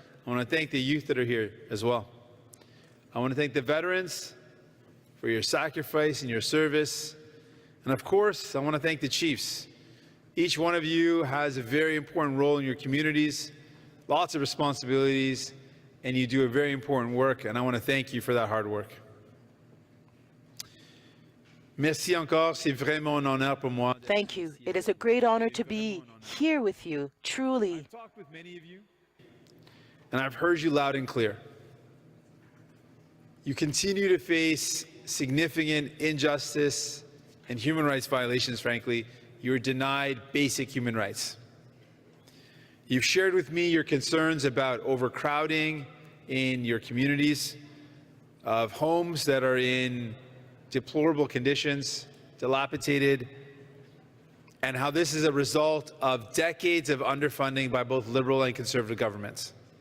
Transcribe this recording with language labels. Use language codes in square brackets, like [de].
[en] I want to thank the youth that are here as well. I want to thank the veterans for your sacrifice and your service. And of course, I want to thank the chiefs. Each one of you has a very important role in your communities, lots of responsibilities, and you do a very important work, and I want to thank you for that hard work. [fr] Merci encore, c'est vraiment un honneur pour moi. [en] Thank you. It is a great honor to be here with you, truly. I've talked with many of you, and I've heard you loud and clear. You continue to face significant injustice and human rights violations, frankly. You're denied basic human rights. You've shared with me your concerns about overcrowding in your communities, of homes that are in deplorable conditions, dilapidated, and how this is a result of decades of underfunding by both Liberal and Conservative governments.